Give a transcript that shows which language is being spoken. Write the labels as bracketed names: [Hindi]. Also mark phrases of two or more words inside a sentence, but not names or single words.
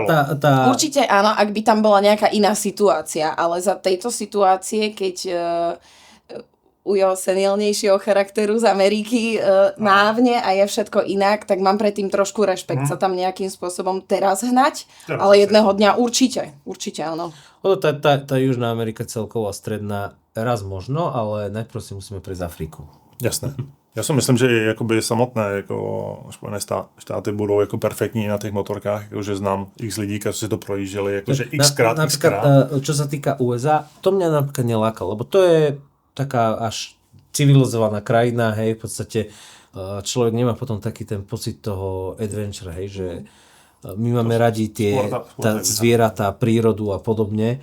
[Slovak] Určite áno, ak by tam bola nejaká iná situácia, ale za tejto situácie, keď Ujo senilnejšieho charakteru z Ameriky mávne a je všetko inak, tak mám predtým trošku rešpekt sa tam nejakým spôsobom teraz hnať, ale jedného dňa určite áno. Tá Južná Amerika celková stredná raz možno, ale najprv si musíme prejsť Afriku. Jasné. [Czech] Já si myslím, že jakoby samotné jako Spojené štáty budou jako perfektní na těch motorkách, jakože znám x lidí, kteří si to projížděli, jakože xkrát. [Slovak] Čo sa týka USA, to mňa napríklad nelákalo, lebo to je taká až civilizovaná krajina, hej, v podstate človek nemá potom taký ten pocit toho adventure, hej, že my máme radi tie zvieratá, prírodu a podobne.